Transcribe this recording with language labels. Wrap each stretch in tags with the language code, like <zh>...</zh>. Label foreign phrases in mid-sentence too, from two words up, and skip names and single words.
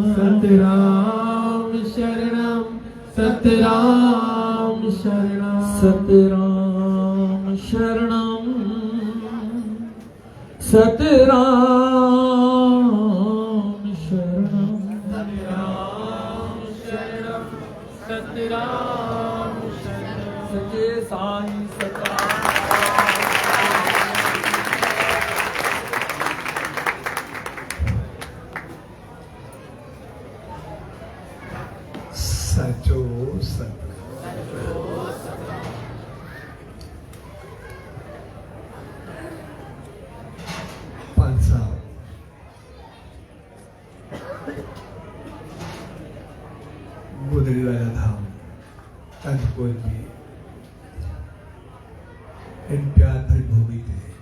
<sd>सतराम शरणम सतराम शरणम सतराम शरणम सतराम शरणम सतराम शरणम सचे साईं सतराम सचो सत पंच साहब गुदड़ी वाला धाम अनकोल में इन प्यार भरी भूमि थे</sd>